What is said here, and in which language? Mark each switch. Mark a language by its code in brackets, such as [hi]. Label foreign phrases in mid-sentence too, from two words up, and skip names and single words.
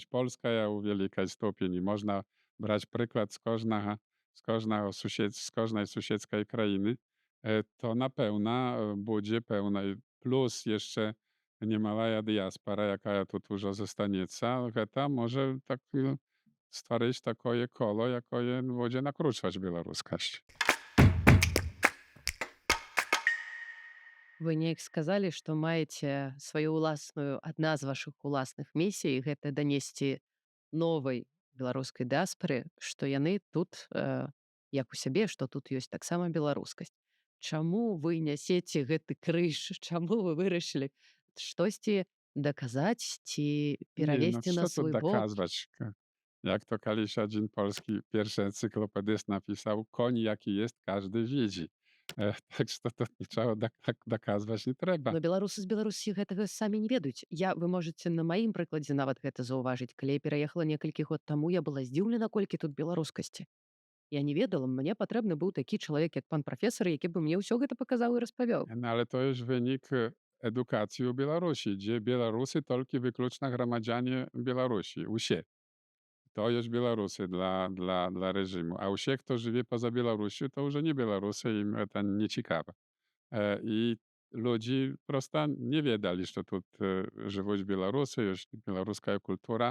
[pl] Polska ja u wielkiej stopni. Można brać przykład z każdej sąsiedzkiej krainy. To na pewno będzie pełna. Plus jeszcze niemała diaspora, jaka tu dużo zostanieca, to może tak stworzyć takie kolo, jakie będzie nakruszać białoruskość. [be] Вы неяк сказалі, што маеце сваю ўласную адна з вашых уласных місій, гэта данесці новай беларускай дыаспары, што яны тут, як у сябе, што тут ёсць таксама беларускасць. Чаму вы нясеце гэты крыж? Чаму вы вырашылі штосьці даказаць ці [pl] Nie, no [be] перавесці на [pl] co tu [be] свой бок? [pl] dokazywać? Jak to kiedyś jeden polski pierwszy encyklopedyst napisał, koń jaki jest, każdy widzi. Tak że to niczego dokazywać nie trzeba. [be] Но беларусы з Беларусі гэтага самі не ведаюць. Вы можаце на маім прыкладзе нават гэта заўважыць. Калі я пераехала некалькі год таму, я была здзіўлена, колькі тут беларускасці. Я не ведала, мне патрэбны быў такі чалавек, як пан прафесар, які бы мне ўсё гэта паказаў і распавёў. [pl] No ale to już wynik edukacji u Białorusi, gdzie Białorusy tylko wykluczna gromadzianie Białorusi, usie. To jest Białorusy dla reżimu. A usie, kto żyje poza Białorusią, to już nie Białorusy, im to nie ciekawe. I ludzi prosto nie wiedzieli, że tu żyją Białorusy, jest białoruska kultura.